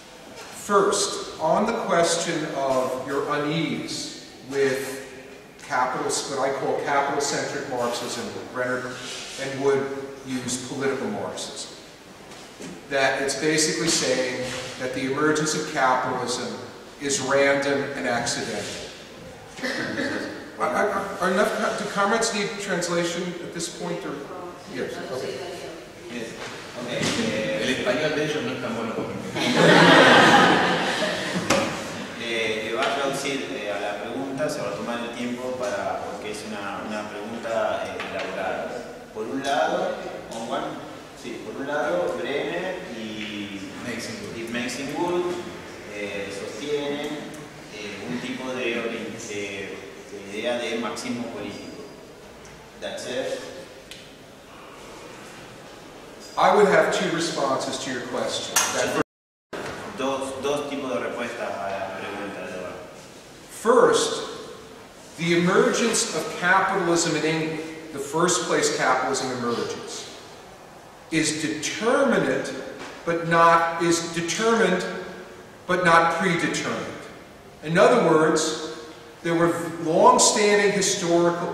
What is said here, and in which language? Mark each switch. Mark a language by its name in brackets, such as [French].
[English] First, on the question of your unease with what I call capital-centric Marxism, Brenner and Wood use political Marxism. That it's basically saying that the emergence of capitalism is random and accidental. Do comrades need translation at this point? Or? Yes. Okay. Yes. Okay. [Spanish] El español de ellos no es tan bueno como el mío. Le va a traducir a la pregunta, se va a tomar el tiempo porque es una pregunta elaborada. Por un lado, Brenner y Maxine Wood sostienen un tipo de idea de marxismo político. [English] That said, I would have two responses to your question. [Spanish] dos tipos de respuestas a la pregunta. [English] First, the emergence of capitalism in England, the first place capitalism emerges, is determined but not predetermined. In other words, there were long-standing historical...